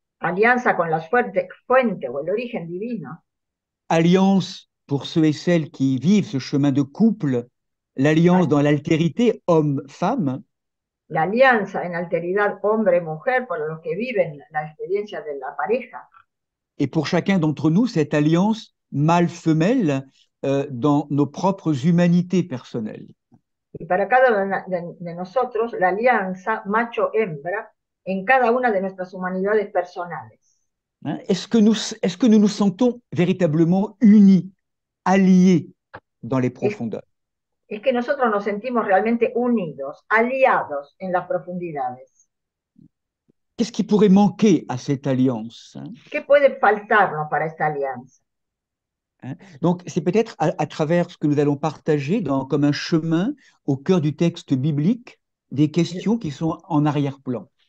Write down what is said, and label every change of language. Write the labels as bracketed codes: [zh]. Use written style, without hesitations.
[es] Alianza con la fuente o el origen divino. [fr] alliance pour ceux et celles qui vivent ce chemin de couple, l'alliance dans l'altérité homme-femme, [es] La alianza en alteridad hombre-mujer para los que viven la experiencia de la pareja. [fr] et pour chacun d'entre nous, cette alliance mâle-femelle dans nos propres humanités personnelles. [es] Y para cada una de nosotros, la alianza macho-hembra en cada una de nuestras humanidades personales. Hein? [fr] Est-ce que nous nous sentons véritablement unis, alliés dans les profondeurs? [es] Es que nosotros nos sentimos realmente unidos, aliados en las profundidades. [fr] Qu'est-ce qui pourrait manquer à cette alliance? Hein? [es] ¿Qué puede faltarnos para esta alianza? Hein? [fr] Donc, c'est peut-être à travers ce que nous allons partager comme un chemin au cœur du texte biblique, des questions qui sont en arrière-plan.